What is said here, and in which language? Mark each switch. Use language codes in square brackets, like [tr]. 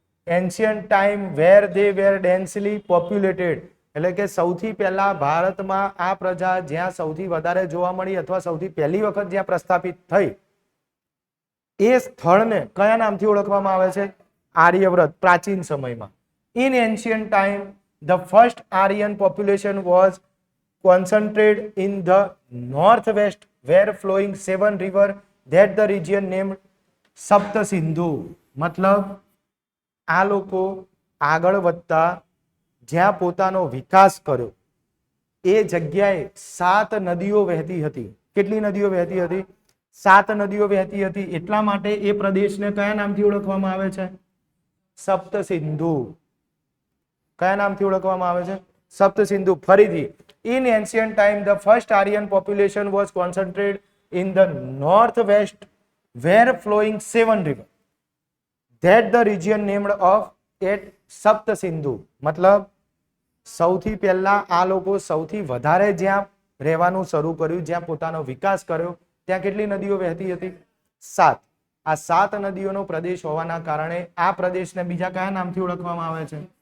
[en] Ancient time where they were densely populated. [gu] એટલે કે સૌથી પહેલા ભારતમાં આ પ્રજા જ્યાં સૌથી વધારે જોવા મળી અથવા સૌથી પહેલી વખત જ્યાં પ્રસ્થાપિત થઈ એ સ્થળને કયા નામથી ઓળખવામાં આવે છે? આર્યવ્રત. પ્રાચીન સમયમાં. [en] In ancient time the first Aryan population was concentrated in the northwest where flowing 7 river that the region named Saptasindhu. [gu] મતલબ આ લોકો આગળ વધતા જ્યાં પોતાનો વિકાસ કર્યો એ જગ્યાએ 7 નદીઓ વહેતી હતી. કેટલી નદીઓ વહેતી હતી? 7 નદીઓ વહેતી હતી. એટલા માટે એ પ્રદેશને કયા નામથી ઓળખવામાં આવે છે? સપ્તસિંધુ. કયા નામથી ઓળખવામાં આવે છે? સપ્તસિંધુ. [en] ફરીથી, in ancient time the first Aryan population was concentrated in the northwest where flowing 7 rivers that the region named of it Saptasindhu. [gu] મતલબ સૌથી પહેલા આ લોકો સૌથી વધારે જ્યાં રહેવાનું શરૂ કર્યું, જ્યાં પોતાનો વિકાસ કર્યો, ત્યાં કેટલી નદીઓ વહેતી હતી? 7. આ 7 નદીઓનો પ્રદેશ હોવાના કારણે આ પ્રદેશને બીજા કયા નામથી ઓળખવામાં આવે છે?